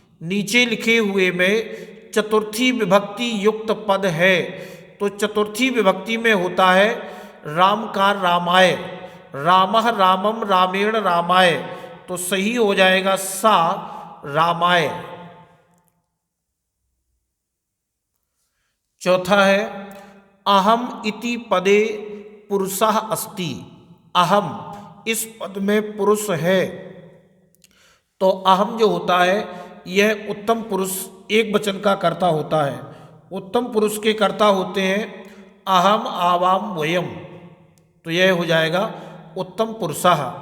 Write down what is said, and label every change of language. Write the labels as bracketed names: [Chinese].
[Hindi] नीचे लिखे हुए में चतुर्थी विभक्ति युक्त पद है। तो चतुर्थी विभक्ति में होता है राम का रामाय, रामः रामम रामेण रामाय, तो सही हो जाएगा सा रामाय। चौथा है, [Sanskrit] अहम इति पदे पुरुषः अस्ति। [Hindi] अहम इस पद में पुरुष है। तो अहम जो होता है यह उत्तम पुरुष एक वचन का कर्ता होता है। उत्तम पुरुष के कर्ता होते हैं अहम आवाम वयम, तो यह हो जाएगा उत्तम पुरुषः।